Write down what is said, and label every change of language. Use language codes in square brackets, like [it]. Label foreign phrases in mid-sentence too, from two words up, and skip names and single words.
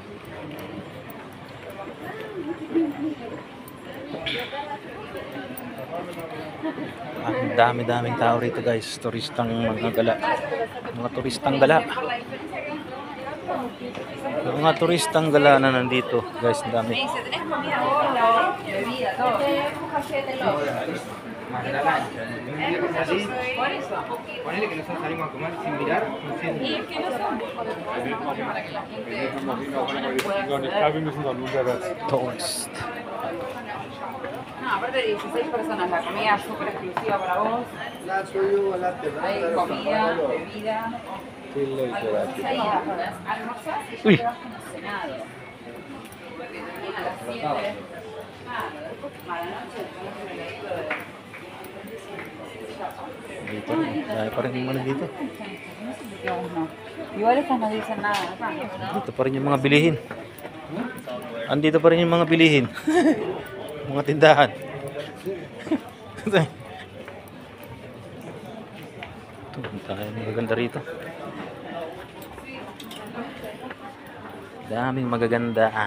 [tl] Ang dami-daming tao rito, guys. Turistang mga gala. Mga turistang gala. Mga turistang gala na nandito, guys. Ang dami. [es] Ponele que nosotros salimos a comer sin mirar. Tourist. No, aparte de 16 personas, la comida es súper exclusiva para vos. [en] That's for you, latte. [es] Hay comida, bebida. Almorzás y Uy. ya te vas como cenado. Viene a las 7. Nada, después a la noche tenemos un heladito de... [tl] Dito rin. Dahil pa rin yung ano dito. [es] No sé por qué aún no. Igual estas no dicen nada acá. [tl] Dito pa rin yung mga bilihin. Andito pa rin yung mga bilihin. Mga tindahan. Ito, tayo magaganda rito. Daming magaganda.